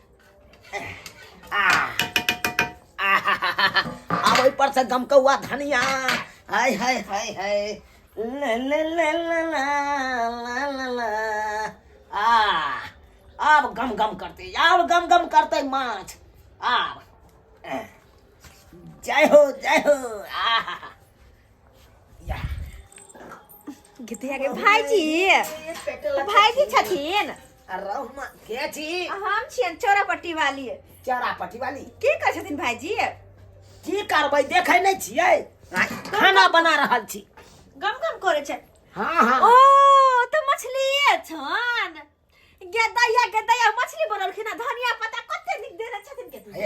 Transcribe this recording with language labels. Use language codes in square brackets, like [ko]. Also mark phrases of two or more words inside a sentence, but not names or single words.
[mai] अब ओइ पर से गमकौआ धनिया हाय हाय हाय हाय ले ले ले ला ला ला। अब गम गम करते, अब गम गम करते माछ। अब जय हो जय हो। गीतिया के भाईजी छथिन। रहमा के छी? हम छियन चोरापट्टी वाली। चोरापट्टी वाली की कहै छथिन भाईजी? की करबै देखे नहीं छियै, खाना बना रहल छी। गम गम करे छै। हां हां ओ तो मछली छन गे दैया मछली बनलखिन, धनिया पत्ता कते निक देने छथिन के तू।